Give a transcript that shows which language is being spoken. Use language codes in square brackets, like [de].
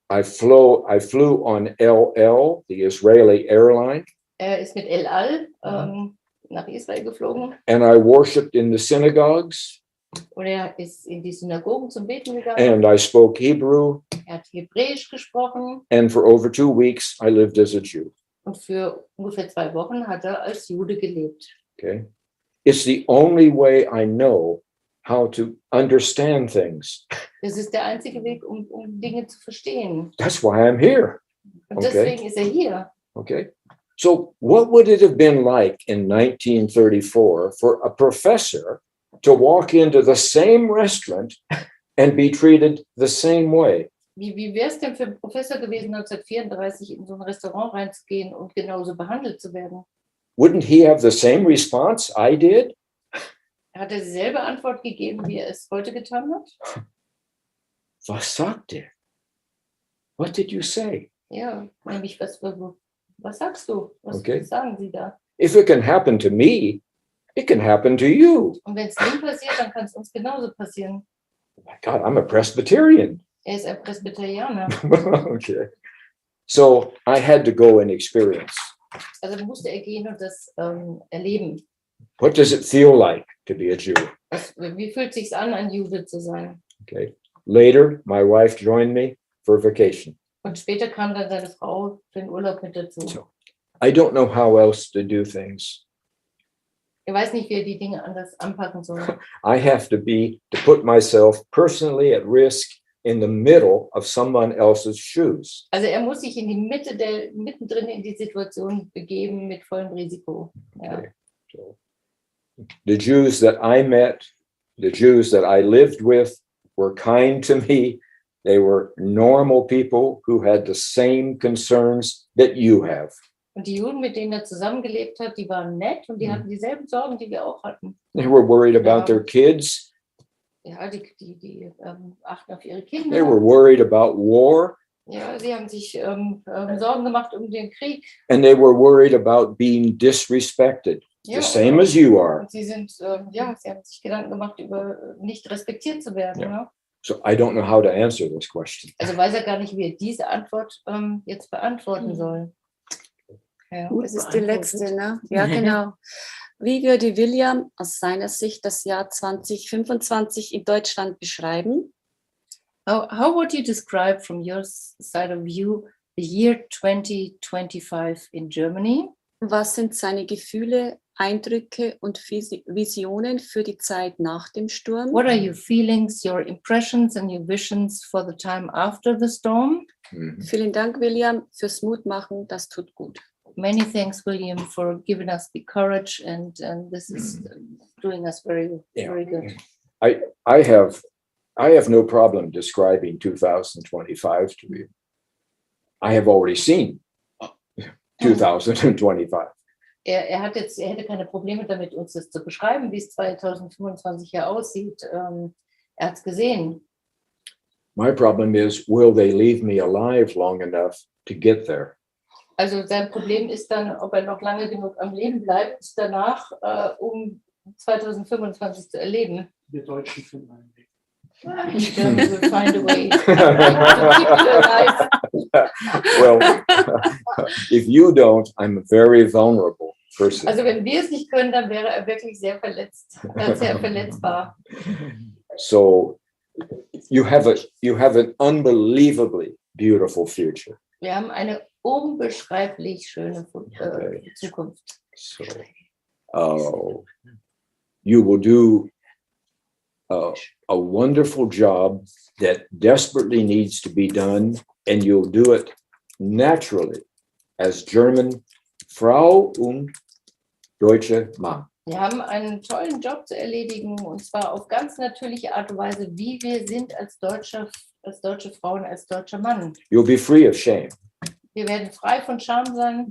[en] I flew on LL, the Israeli airline, [de] Er ist mit El Al nach Israel geflogen [en] and I worshipped in the synagogues, [de] und er ist in die Synagogen zum Beten gegangen. [en] and I spoke Hebrew, [de] Er hat Hebräisch gesprochen [en] and for over 2 weeks I lived as a Jew. [de] und für ungefähr 2 Wochen hat er als Jude gelebt. [en] Okay, it's the only way I know how to understand things. [de] Das ist der einzige Weg, um Dinge zu verstehen. [en] That's why I'm here. [de] Und [en] Okay. [de] deswegen ist er hier. [en] Okay, so what would it have been like in 1934 for a professor to walk into the same restaurant and be treated the same way? [de] Wie wäre es denn für einen Professor gewesen, 1934 in so ein Restaurant reinzugehen und genauso behandelt zu werden? [en] Wouldn't he have the same response I did? [de] Hat er dieselbe Antwort gegeben, wie er es heute getan hat? Was sagt er? [en] What did you say? [de] Ja, nämlich, was sagst du? Was [en] Okay. [de] sagen Sie da? [en] If it can happen to me, it can happen to you. [de] Und wenn es ihm passiert, dann kann es uns genauso passieren. [en] My God, I'm a Presbyterian. [de] Er ist ein Presbyterianer. [en] Okay. So I had to go and experience. [de] Also musste er gehen und das erleben. [en] What does it feel like to be a Jew? [de] Wie fühlt es sich an, ein Jude zu sein? [en] Okay. Later, my wife joined me for vacation. [de] Und später kam dann seine Frau für den Urlaub mit dazu. [en] So I don't know how else to do things. [de] Er weiß nicht, wie er die Dinge anders anpacken soll. [en] I have to put myself personally at risk in the middle of someone else's shoes. [de] Also er muss sich in die Mitte mittendrin in die Situation begeben mit vollem Risiko. Ja. [en] Okay. So the Jews that I met, the Jews that I lived with were kind to me. They were normal people who had the same concerns that you have. [de] Und die Juden, mit denen er zusammengelebt hat, die waren nett und die hatten dieselben Sorgen, die wir auch hatten. [en] They were worried about their kids. [de] Ja, die achten auf ihre [en] They [de] Kinder. [en] were worried about war. [de] Ja, sie haben sich Sorgen gemacht um den Krieg. [en] And they were worried about being disrespected, [de] Ja, [en] the same as you are. [de] und sie haben sich Gedanken gemacht über nicht respektiert zu werden. Ja. Ne? [en] So I don't know how to answer this question. [de] Also weiß er gar nicht, wie er diese Antwort jetzt beantworten soll. Ja. Das ist die letzte, ne? Ja, genau. Wie würde William aus seiner Sicht das Jahr 2025 in Deutschland beschreiben? [en] How would you describe from your side of view the year 2025 in Germany? [de] Was sind seine Gefühle, Eindrücke und Visionen für die Zeit nach dem Sturm? [en] What are your feelings, your impressions and your visions for the time after the storm? [de] Vielen Dank, William, fürs Mutmachen. Das tut gut. [en] Many thanks, William, for giving us the courage, and this is doing us very, very good. I have no problem describing 2025 to you. I have already seen 2025. [de] Er hätte keine Probleme damit, uns das zu beschreiben, wie es 2025 hier aussieht. Er hat es gesehen. [en] My problem is, will they leave me alive long enough to get there? [de] Also sein Problem ist dann, ob er noch lange genug am Leben bleibt danach, um 2025 zu erleben. Wir Deutschen finden einen Weg. [en] The Germans will find a way to keep you alive. Well, if you don't, I'm a very vulnerable person. [de] Also wenn wir es nicht können, dann wäre er wirklich sehr verletzt, sehr verletzbar. [en] So you have an unbelievably beautiful future. [de] Wir haben eine unbeschreiblich schöne Zukunft. [en] So you will do a wonderful job that desperately needs to be done, and you'll do it naturally as German [de] Frau und deutsche Mann. Wir haben einen tollen Job zu erledigen, und zwar auf ganz natürliche Art und Weise, wie wir sind als deutsche Frauen, als deutscher Mann. [en] You'll be free of shame. [de] Wir werden frei von Scham sein.